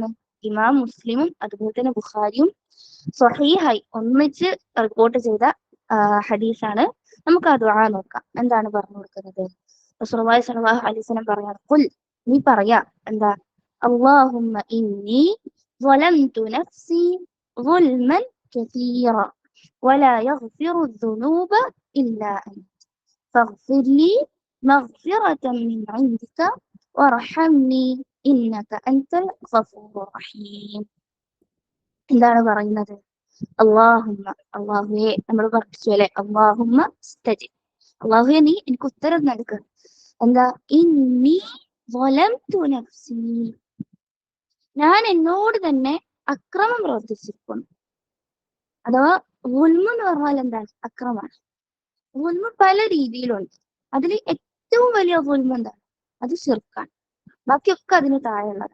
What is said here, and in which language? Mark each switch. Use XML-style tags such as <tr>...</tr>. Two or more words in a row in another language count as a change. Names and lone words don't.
<ml>ഇമാം മുസ്ലിമും അതുപോലെ തന്നെ ബുഖാരിയും സ്വഹീഹായി ഒന്നിച്ച് റിപ്പോർട്ട് ചെയ്ത ഹദീസാണ്. നമുക്ക് ആ ദുആ നോക്കാം. എന്താണ് പറഞ്ഞു കൊടുക്കുന്നത്?</ml> <ar>رسول الله صلى الله عليه وسلم</ar> <ml>പറയാണ്, ഖുൽ, നീ പറയാ, എന്താ?</ml> <ar>اللهم إني ظلمت نفسي ظلما كثيرا ولا يغفر الذنوب إلا أنت فاغفر لي مغفرة من عندك وارحمني إنك أنت الغفور الرحيم.</ar> <ml>എന്താണ് പറയുന്നത്? അല്ലാഹുമ്മ, അല്ലാഹുവേ, നമ്മൾ പഠിച്ചു അല്ലെ,</ml> <ar>اللهم استجب,</ar> <ml>അല്ലാഹുവേ നീ എനിക്ക് ഉത്തരം നൽകുക.</ml> <ar>എന്താ? ഇന്നി ظلمت نفسي,</ar> <ml>ഞാൻ എന്നോട് തന്നെ അക്രമം പ്രവർത്തിച്ചിരിക്കുന്നു. അഥവാ ഗുൽമ് എന്ന് പറഞ്ഞാൽ എന്താണ്? അക്രമാണ്. ഗുൽമ് പല രീതിയിലുണ്ട്. അതിൽ ഏറ്റവും വലിയ ഗുൽമ് എന്താണ്? അത് ശിർക്കാണ്. ബാക്കിയൊക്കെ അതിന് താഴെയുള്ളതാണ്.</ml>